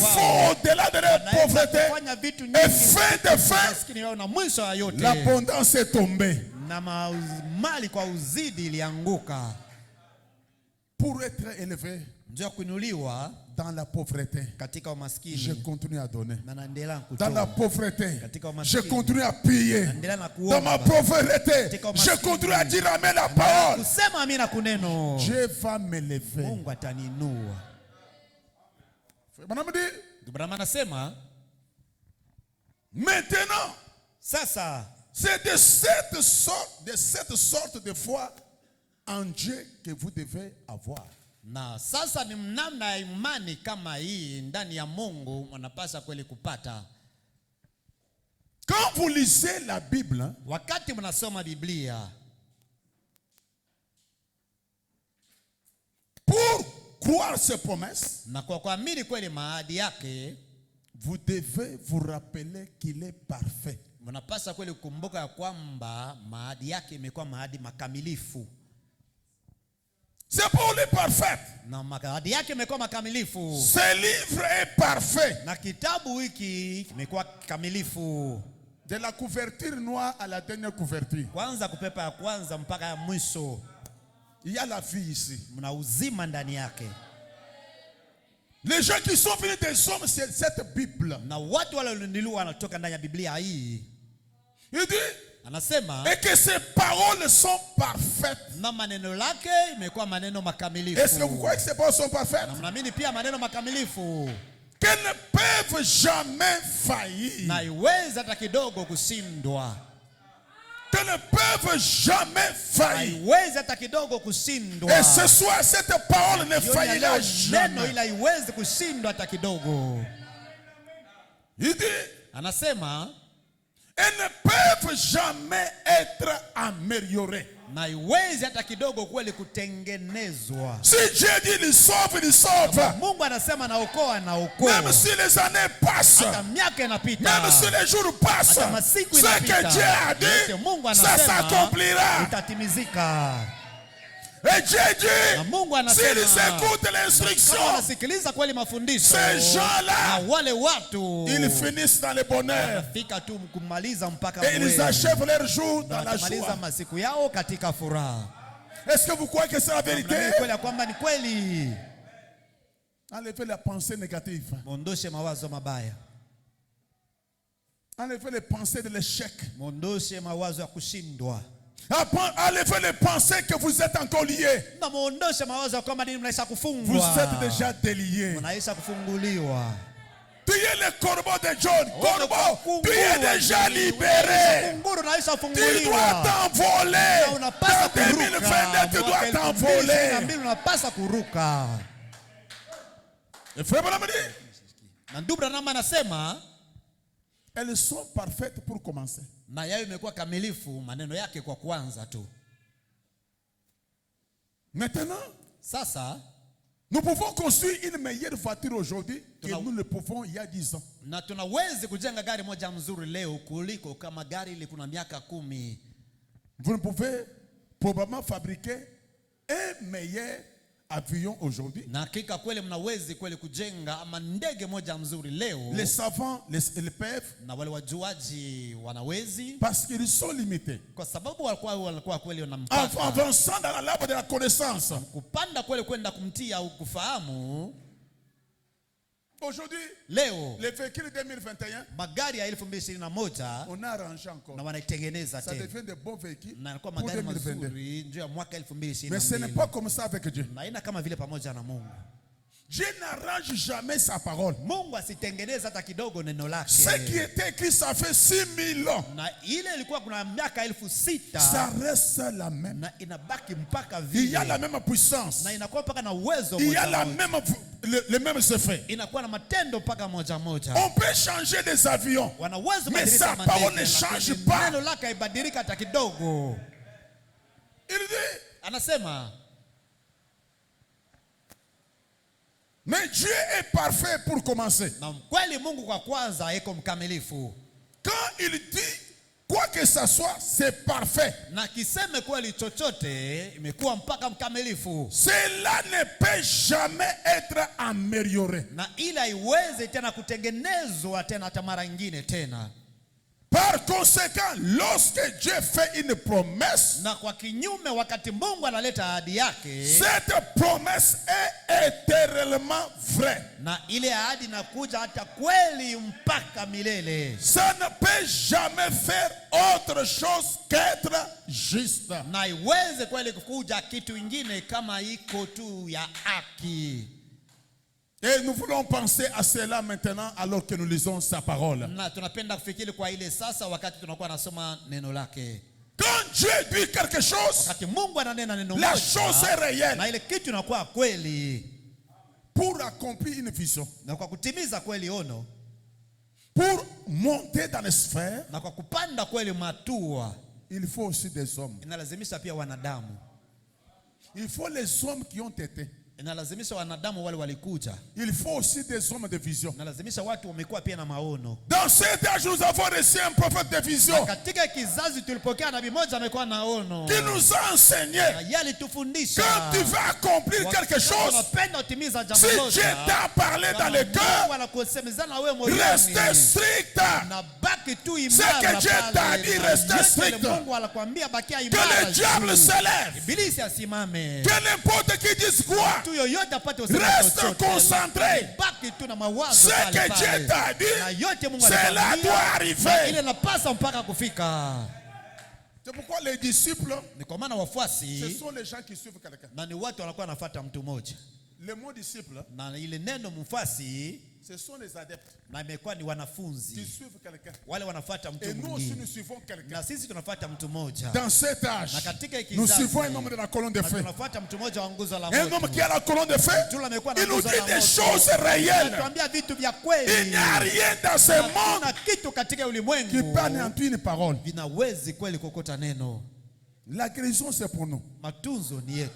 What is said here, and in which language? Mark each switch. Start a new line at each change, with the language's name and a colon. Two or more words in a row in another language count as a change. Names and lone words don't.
Swahili: wao,
French: font au-delà de leur
Swahili: wanaweza
French: pauvreté.
Swahili: kufanya vitu
French: Et
Swahili: nyingi
French: fin de fin,
Swahili: maskini wao, na mwisho ya yote
French: l'abondance est tombée.
Swahili: na mali kwa uzidi ilianguka.
French: Pour être élevé
Swahili: Ndio kuinuliwa
French: dans la pauvreté,
Swahili: katika
French: je
Swahili: umaskini,
French: continue à donner.
Swahili: na naendelea
French: Dans la
Swahili: kutoa
French: pauvreté,
Swahili: katika
French: je
Swahili: umaskini,
French: continue à prier.
Swahili: naendelea na
French: Dans ma
Swahili: kuomba,
French: pauvreté,
Swahili: katika
French: je
Swahili: umaskini,
French: continue à dire amen la parole.
Swahili: kusema amina kuneno.
French: Dieu va m'élever.
Swahili: Mungu ataninua.
French: Madame dit,
Swahili: Ndugu Branham anasema
French: maintenant,
Swahili: sasa
French: c'est de cette sorte de foi en Dieu que vous devez avoir.
Swahili: na sasa ni namna ya imani kama hii ndani ya Mungu mnapaswa kweli kupata.
French: Quand vous lisez la Bible,
Swahili: Wakati mnasoma Biblia,
French: pour croire ces promesses,
Swahili: na kwa kuamini kweli maahidi yake,
French: vous devez vous rappeler qu'il est parfait.
Swahili: mnapaswa kweli kukumbuka ya kwamba maahidi yake imekuwa maahidi makamilifu.
French: C'est pour les parfaits.
Swahili: Na maahidi yake imekuwa makamilifu.
French: Ce livre est parfait.
Swahili: Na kitabu hiki kimekuwa kamilifu.
French: De la couverture noire à la dernière couverture.
Swahili: Kwanza kupepa ya kwanza mpaka ya mwisho,
French: Il y a la vie ici.
Swahili: mna uzima ndani yake.
French: Les gens qui sont venus des hommes, c'est cette Bible.
Swahili: Na watu walioinuliwa wanatoka ndani ya Biblia hii.
French: Il dit,
Swahili: Anasema
French: et que ces paroles sont parfaites.
Swahili: na maneno lake imekuwa maneno makamilifu.
French: Est-ce que vous croyez que ces paroles sont parfaites?
Swahili: Na mnaamini pia maneno makamilifu,
French: Qu'elles ne peuvent jamais faillir.
Swahili: na iwezi hata kidogo kushindwa.
French: Qu'elles ne peuvent jamais faillir.
Swahili: Haiwezi hata kidogo kushindwa.
French: Et ce soir, cette parole ne faillira
Swahili: Neno
French: jamais.
Swahili: ila iwezi kushindwa hata kidogo.
French: Il dit,
Swahili: Anasema
French: elles ne peuvent jamais être améliorées.
Swahili: na iwezi hata kidogo kweli kutengenezwa.
French: Si Dieu dit il sauve, il sauve.
Swahili: Mungu anasema naokoa, naokoa.
French: Même si les années passent,
Swahili: Hata miaka inapita,
French: même si les jours passent,
Swahili: hata masiku
French: ce
Swahili: inapita,
French: que Dieu a
Swahili: yote
French: dit,
Swahili: Mungu
French: ça
Swahili: anasema
French: s'accomplira.
Swahili: utatimizika.
French: Et Dieu
Swahili: Na
French: dit,
Swahili: Mungu
French: s'ils
Swahili: anasema
French: écoutent
Swahili: kama
French: l'instruction,
Swahili: wanasikiliza kweli mafundisho,
French: ces gens-là,
Swahili: na wale watu
French: ils finissent dans le bonheur.
Swahili: wanafika tu kumaliza mpaka
French: Et ils
Swahili: mwezi.
French: achèvent leur jour
Swahili: Na
French: dans la
Swahili: watamaliza
French: joie.
Swahili: masiku yao katika furaha.
French: Est-ce que vous croyez que c'est la vérité?
Swahili: Mnaamini kweli ya kwamba ni kweli?
French: Enlevez la pensée négative.
Swahili: Mondoshe mawazo mabaya,
French: Enlevez les pensées de l'échec.
Swahili: mondoshe mawazo ya kushindwa,
French: Enlevez les pensées que vous êtes encore liés.
Swahili: na muondoshe mawazo ya kwamba nini mnaisha
French: Vous
Swahili: kufungwa.
French: êtes déjà déliés.
Swahili: Mnaisha kufunguliwa.
French: Tu es le corbeau de John. Corbeau, tu es déjà libéré.
Swahili: Kunguru naisha
French: Tu dois
Swahili: funguliwa.
French: t'envoler.
Swahili: Na unapasa
French: Dans 2022, tu dois t'envoler.
Swahili: kuruka. Unapasa kuruka.
French: Et frère Branham dit,
Swahili: Na ndugu Branham anasema
French: elles sont parfaites pour commencer.
Swahili: na yao imekuwa kamilifu maneno yake kwa kuanza tu.
French: Maintenant,
Swahili: Sasa
French: nous pouvons construire une meilleure voiture aujourd'hui que nous le pouvons il y a 10 ans.
Swahili: na tunawezi kujenga gari moja mzuri leo kuliko kama gari ile kuna miaka 10.
French: Vous ne pouvez probablement fabriquer un meilleur avion aujourd'hui.
Swahili: Na hakika kweli mnawezi kweli kujenga ama ndege moja mzuri leo.
French: Les savants le peuvent
Swahili: Na wale wajuaji wanawezi
French: parce qu'ils sont limités.
Swahili: kwa sababu walikuwa kweli wana
French: En
Swahili: mpaka
French: avançant dans l'arbre de la connaissance.
Swahili: kupanda kweli kwenda kumtia au kufahamu.
French: Aujourd'hui,
Swahili: Leo
French: les véhicules 2021,
Swahili: magari ya 2021
French: on a arrangé encore.
Swahili: na wanaitengeneza
French: Ça
Swahili: tena
French: devient de bons véhicules
Swahili: na inakuwa
French: pour
Swahili: magari 2022. mazuri ndio ya mwaka
French: Mais ce n'est 2022. pas comme ça avec Dieu.
Swahili: Na ina kama vile pamoja na Mungu.
French: Dieu n'arrange jamais sa parole.
Swahili: Mungu asitengeneze hata kidogo neno lake.
French: Ce qui était écrit, ça fait 6000 ans.
Swahili: Na ile ilikuwa kuna miaka 6000
French: Ça reste la même.
Swahili: na inabaki mpaka
French: Il y a
Swahili: vile.
French: la même puissance.
Swahili: Na inakuwa mpaka na uwezo
French: Il y a
Swahili: moja
French: la
Swahili: moja.
French: même, le même effet.
Swahili: Inakuwa na matendo mpaka moja moja.
French: On peut changer des avions.
Swahili: Wanaweza
French: Mais
Swahili: kubadilisha
French: sa parole
Swahili: mandege,
French: ne change
Swahili: lakini
French: pas.
Swahili: neno lake haibadilika hata kidogo.
French: Il dit,
Swahili: Anasema
French: mais Dieu est parfait pour commencer.
Swahili: na kweli Mungu kwa kwanza eko mkamilifu.
French: Quand il dit quoi que ça soit, c'est parfait.
Swahili: Na kiseme kweli chochote imekuwa mpaka mkamilifu.
French: Cela ne peut jamais être amélioré.
Swahili: Na ila iweze tena kutengenezwa tena hata mara nyingine tena.
French: Par conséquent, lorsque Dieu fait une promesse,
Swahili: Na kwa kinyume wakati Mungu analeta ahadi yake,
French: cette promesse est éternellement vraie.
Swahili: na ile ahadi inakuja hata kweli mpaka milele.
French: Ça ne peut jamais faire autre chose qu'être juste.
Swahili: Na iweze kweli kukuja kitu ingine kama iko tu ya haki.
French: Et nous voulons penser à cela maintenant alors que nous lisons sa parole.
Swahili: Na tunapenda kufikiri kwa ile sasa wakati tunakuwa nasoma neno lake.
French: Quand Dieu dit quelque chose,
Swahili: Wakati Mungu ananena neno
French: la
Swahili: moja,
French: chose est réelle.
Swahili: na ile kitu inakuwa kweli.
French: Pour accomplir une vision,
Swahili: Na kwa kutimiza kweli ono,
French: pour monter dans les sphères,
Swahili: na kwa kupanda kweli matua,
French: il faut aussi des hommes.
Swahili: inalazimisha pia wanadamu.
French: Il faut les hommes qui ont été.
Swahili: Inalazimisha wanadamu wale walikuja.
French: Il faut aussi des hommes de vision.
Swahili: Inalazimisha watu wamekuwa pia na maono.
French: Dans cet âge, nous avons reçu un prophète de vision
Swahili: Katika kizazi tulipokea nabii mmoja amekuwa na ono.
French: qui nous a enseigné.
Swahili: Na yeye alitufundisha.
French: Quand tu vas accomplir quelque chose,
Swahili: unapenda utimiza jambo
French: si
Swahili: moja,
French: Dieu t'a parlé dans le cœur,
Swahili: wanakusemezana wewe moyoni.
French: restez strict.
Swahili: Na baki tu
French: Ce
Swahili: imara
French: que Dieu
Swahili: pale.
French: t'a dit,
Swahili: Na
French: restez
Swahili: yote
French: strict.
Swahili: ile Mungu anakuambia bakia
French: Que
Swahili: imara.
French: le diable
Swahili: juu.
French: se lève.
Swahili: Ibilisi asimame.
French: Que n'importe qui dise quoi.
Swahili: Tu yoyote apate usema
French: Reste
Swahili: chochote.
French: concentré.
Swahili: Baki tu na mawazo
French: Ce
Swahili: pale
French: que
Swahili: pale.
French: Dieu t'a dit,
Swahili: Na yote Mungu
French: cela
Swahili: anakuambia,
French: doit
Swahili: na
French: arriver.
Swahili: ile napasa mpaka kufika.
French: C'est pourquoi les disciples,
Swahili: Ni kwa maana
French: ce
Swahili: wafuasi
French: sont les gens qui suivent quelqu'un.
Swahili: na ni watu wanakuwa wanafuata mtu mmoja.
French: Le mot disciple,
Swahili: Na ile neno mfuasi
French: ce sont les adeptes
Swahili: na imekuwa ni
French: qui
Swahili: wanafunzi.
French: suivent quelqu'un.
Swahili: Wale wanafuata mtu
French: Et nous aussi,
Swahili: mwingine.
French: nous suivons quelqu'un.
Swahili: Na sisi tunafuata mtu mmoja.
French: Dans cet âge,
Swahili: Na katika
French: nous
Swahili: kizazi,
French: suivons un homme de la colonne de
Swahili: na
French: feu.
Swahili: tunafuata mtu mmoja wa nguzo la
French: Un
Swahili: moto.
French: homme qui a la colonne de feu,
Swahili: Mtu amekuwa na
French: il nous
Swahili: nguzo
French: dit
Swahili: la
French: des
Swahili: moto.
French: choses réelles.
Swahili: Anatuambia vitu vya
French: Il
Swahili: kweli.
French: n'y a rien dans ce monde
Swahili: Hakuna kitu katika
French: qui
Swahili: ulimwengu
French: peut anéantir une parole.
Swahili: vinawezi kweli kokota neno.
French: La guérison, c'est pour nous.
Swahili: Matunzo ni yetu.